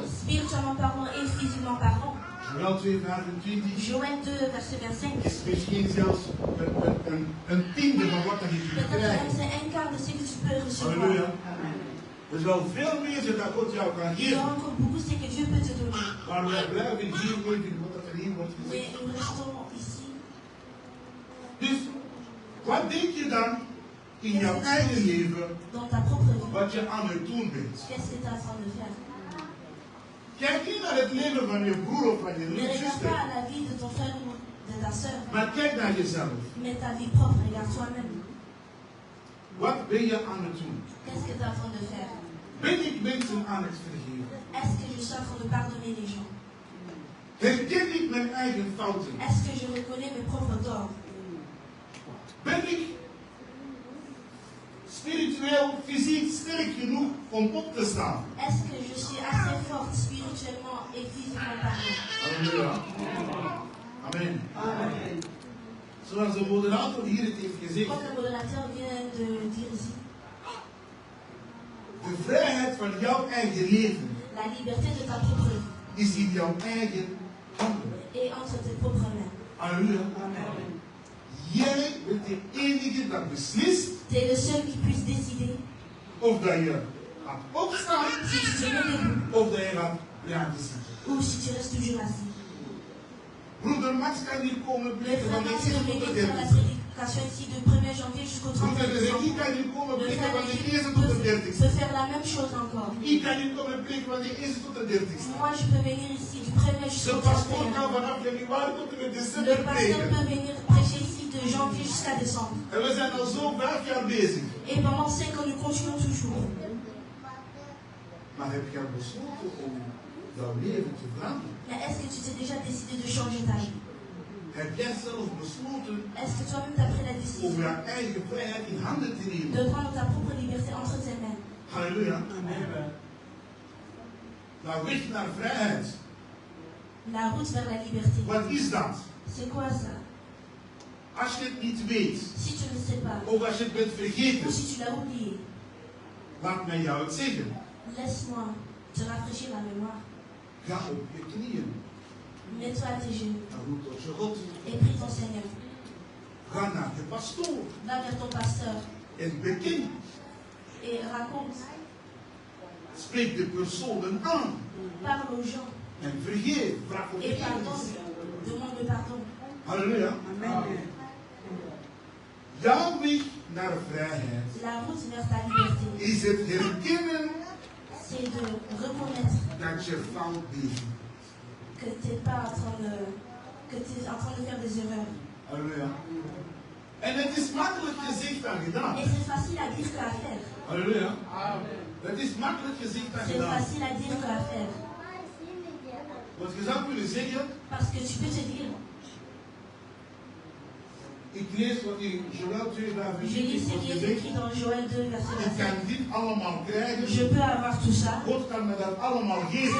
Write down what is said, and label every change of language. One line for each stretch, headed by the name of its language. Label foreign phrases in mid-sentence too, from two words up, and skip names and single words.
French: spirituellement parlant et physiquement parlant, Joël 2:25 Joël 2, verset 25,
Dutch: is misschien zelfs een tiende van wat dat je kunt
French: peut-être même
Dutch: krijgen.
French: c'est un quart de ce que tu peux Halleluja. recevoir.
Dutch: Er is wel veel meer dat God jou kan
French: Il y a
Dutch: geven.
French: encore beaucoup ce que Dieu peut te donner.
Dutch: Maar wij blijven hier even wat er hier wordt
French: Mais
Dutch: gezegd.
French: nous restons ici.
Dutch: Dus wat denk je dan in jouw eigen leven
French: Dans ta propre vie,
Dutch: wat je aan het doen bent?
French: qu'est-ce que tu es en train de faire?
Dutch: Kijk niet naar het leven van je broer of van je
French: Ne regarde pas
Dutch: zuster,
French: à la vie de ton frère ou de ta soeur,
Dutch: maar kijk naar jezelf.
French: mais ta vie propre, regarde toi-même.
Dutch: Wat ben je aan het doen?
French: Qu'est-ce que tu es en train de faire?
Dutch: Ben ik mensen aan het vergeven?
French: Est-ce que je suis en train de pardonner les gens?
Dutch: Herken ik mijn eigen fouten?
French: Est-ce que je reconnais mes propres torts?
Dutch: Ben ik spiritueel, fysiek sterk genoeg om op te staan?
French: Est-ce que je suis assez forte spirituellement et physiquement parlant?
Dutch: Halleluja. Amen. Zoals de moderator hier het heeft gezegd.
French: Comme le modérateur vient de dire ici,
Dutch: De vrijheid van jouw eigen leven
French: la liberté de ta propre vie
Dutch: is in jouw eigen handen.
French: est entre tes propres mains.
Dutch: Halleluja. Jij bent de enige dat beslist
French: Tu es le seul qui puisse décider
Dutch: of dat je gaat opstaan
French: si tu te mets debout
Dutch: of dat je gaat blijven zitten.
French: ou si tu restes toujours assis.
Dutch: Broeder Max kan hier komen
French: Le
Dutch: preken
French: frère
Dutch: van de
French: Max
Dutch: eerste
French: peut
Dutch: tot de
French: venir faire la
Dutch: 30ste.
French: prédication ici de 1er janvier jusqu'au 30
Dutch: Broeder de Zeki
French: décembre.
Dutch: kan hier komen
French: Le
Dutch: preken
French: frère
Dutch: van de
French: Eric
Dutch: eerste tot de
French: peut
Dutch: 30ste.
French: faire la même chose encore.
Dutch: Ik kan hier komen preken van de eerste tot de 30ste.
French: Moi, je peux venir ici du 1er
Dutch: De
French: jusqu'au
Dutch: pastoor
French: 31.
Dutch: kan vanaf januari tot en met
French: Le
Dutch: december
French: pasteur
Dutch: preken.
French: peut venir prêcher ici de janvier jusqu'à décembre.
Dutch: En we zijn al zo 5 jaar bezig.
French: Et pendant 5 ans, nous continuons toujours.
Dutch: Maar heb je al besloten om jouw leven te veranderen?
French: Mais est-ce que tu t'es déjà décidé de changer ta vie?
Dutch: Heb jij zelf besloten
French: Est-ce que toi-même tu as pris la
Dutch: om
French: décision
Dutch: jouw eigen vrijheid in handen te nemen?
French: de prendre ta propre liberté entre tes mains?
Dutch: Halleluja. Nou, weg naar vrijheid.
French: La route vers la liberté.
Dutch: Wat is dat?
French: C'est quoi ça?
Dutch: Als je het niet weet,
French: Si tu ne sais pas,
Dutch: of als je het bent
French: ou
Dutch: vergeten,
French: si tu l'as oublié,
Dutch: laat mij jou het zeggen.
French: laisse-moi te rafraîchir la mémoire.
Dutch: Ga op je knieën.
French: Mets-toi à tes genoux
Dutch: Dan roep tot je God.
French: et prie ton Seigneur.
Dutch: Ga naar je pastoor.
French: Va vers ton pasteur
Dutch: En beken.
French: et raconte.
Dutch: Spreek de personen aan.
French: Parle aux gens
Dutch: En vergeef. Vraag om
French: et
Dutch: vergeving.
French: pardonne. Demande pardon.
Dutch: Halleluja. Jouw weg naar vrijheid
French: La route vers ta liberté,
Dutch: is het herkennen
French: c'est de reconnaître
Dutch: dat je fout bezig bent.
French: que tu n'es pas en train de, que tu es en train de faire des erreurs.
Dutch: Halleluja. En het is makkelijk gezegd dan gedaan.
French: Et c'est facile à dire qu'à faire.
Dutch: Halleluja. Het is makkelijk gezegd dan
French: C'est
Dutch: gedaan.
French: facile à dire qu'à faire.
Dutch: Want je zou kunnen zeggen,
French: Parce que tu peux te dire,
Dutch: ik lees wat in Joël 2 vers
French: je lis ce qui est
Dutch: 28
French: écrit dans Joël 2, verset
Dutch: ik kan
French: 27.
Dutch: dit allemaal krijgen.
French: Je peux avoir tout ça.
Dutch: God kan me dat allemaal
French: Dieu
Dutch: geven.